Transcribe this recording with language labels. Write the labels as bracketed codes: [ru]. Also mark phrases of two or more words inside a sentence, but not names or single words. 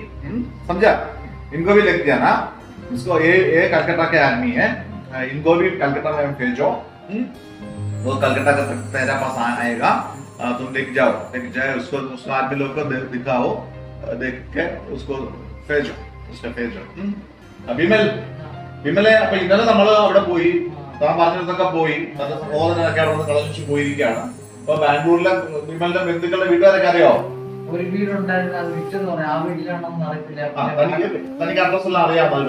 [hi] समझा? इनको भी लेके जाना. इसको ये कलकत्ता के आदमी है, इनको भी कलकत्ता में भेजो. वो कलकत्ता का तेरा पास आएगा, तुम लेके जाओ उसको आदमी लोग को दिखाओ, देख के उसको भेजो. [ml] വിമലെ അപ്പൊ ഇന്നലെ നമ്മള് അവിടെ പോയി, താൻ പറഞ്ഞിടത്തൊക്കെ പോയി, നല്ല സഹോദരനൊക്കെ അവിടെ നിന്ന് കളഞ്ഞു പോയിരിക്കുകയാണ്. അപ്പൊ ബാംഗ്ലൂരിലെ വിമലിന്റെ ബന്ധുക്കളുടെ വീട്ടുകാരൊക്കെ അറിയോ? ഒരു വീടുണ്ടായിരുന്നു, അത് വിറ്റെന്ന് പറയാം. ആ വീട്ടിലാണെന്ന് അറിയത്തില്ല. തനിക്ക് അഡ്രസ് എല്ലാം അറിയാമല്ലോ?